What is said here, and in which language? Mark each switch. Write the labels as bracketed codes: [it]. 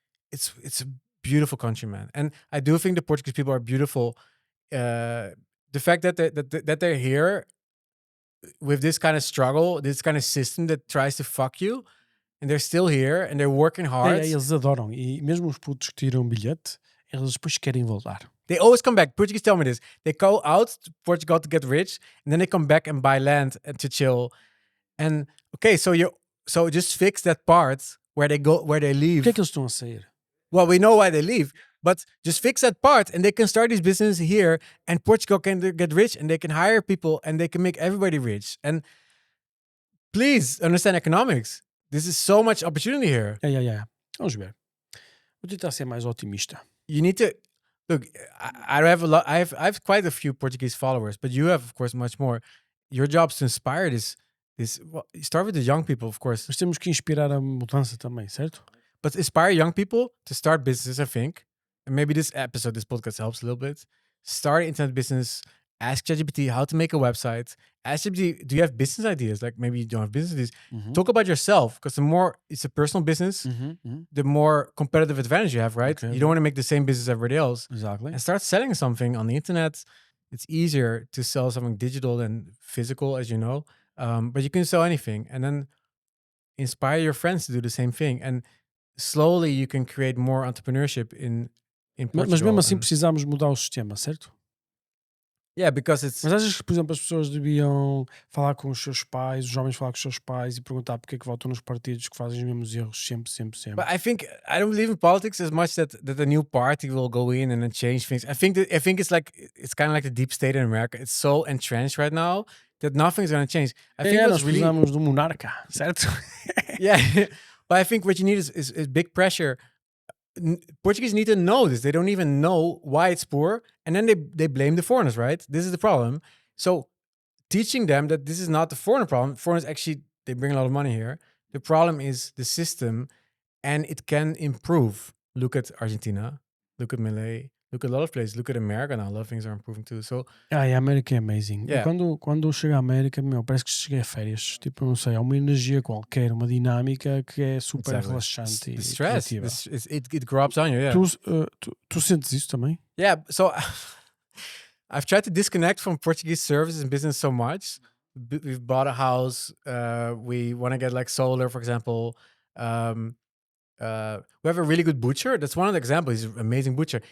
[en] It's a beautiful country, man. And I do think the Portuguese people are beautiful. The fact that they're here with this kind of struggle, this kind of system that tries to fuck you, and they're still here and they're working hard. [pt] Eles adoram. E mesmo os putos que tiram bilhete, eles depois querem voltar. [en] They always come back. Portuguese tell me this. They go out to Portugal to get rich, and then they come back and buy land and to chill. And okay, so just fix that part where they leave. [pt] Por que é que eles estão a sair? [en] Well, we know why they leave, but just fix that part and they can start these businesses here and Portugal can get rich and they can hire people and they can make everybody rich. And please understand economics. This is so much opportunity here. [pt] Yeah. Vamos ver. Vou tentar ser mais otimista. [en] You need to look. I have a lot. I have quite a few Portuguese followers, but you have, of course, much more. Your job is to inspire this. Well, start with the young people, of course. [pt] Mas temos que inspirar a mudança também, certo? [en] But inspire young people to start businesses, I think. And maybe this podcast helps a little bit. Start an internet business. Ask ChatGPT how to make a website. Ask ChatGPT, do you have business ideas? Like maybe you don't have business ideas. Mm-hmm. Talk about yourself, because the more it's a personal business, the more competitive advantage you have, right? Okay. You don't want to make the same business as everybody else. Exactly. And start selling something on the internet. It's easier to sell something digital than physical, as you know. But you can sell anything. And then inspire your friends to do the same thing. And slowly you can create more entrepreneurship in Portugal. [pt] Mas mesmo assim precisamos mudar o sistema, certo? [en] Yeah, because it's... [pt] Mas achas que, por exemplo, as pessoas deviam falar com os seus pais, os jovens falar com os seus pais e perguntar porque é que votam nos partidos que fazem os mesmos erros sempre? [en] But I don't believe in politics as much that a new party will go in and then change things. I think it's kind of like the deep state in America. It's so entrenched right now that nothing's going to change. I think [pt] nós precisamos do monarca, certo? [en] Yeah, but I think what you need is big pressure. Portuguese need to know this. They don't even know why it's poor. And then they blame the foreigners, right? This is the problem. So teaching them that this is not the foreigner problem. Foreigners actually, they bring a lot of money here. The problem is the system and it can improve. Look at Argentina. Look at Malay. Look at a lot of places. Look at America now. A lot of things are improving too. So, [pt] a América é [en] amazing. Yeah. [pt] Quando eu chego à América, parece que cheguei a férias. Tipo, não sei, há uma energia qualquer, uma dinâmica que é super relaxante. [en] The stress, it grabs on you, yeah. [pt] Tu sentes isso também? [en] Yeah, so I've tried to disconnect from Portuguese services and business so much. We've bought a house. We want to get like solar, for example. We have a really good butcher. That's one of the examples. He's an amazing butcher.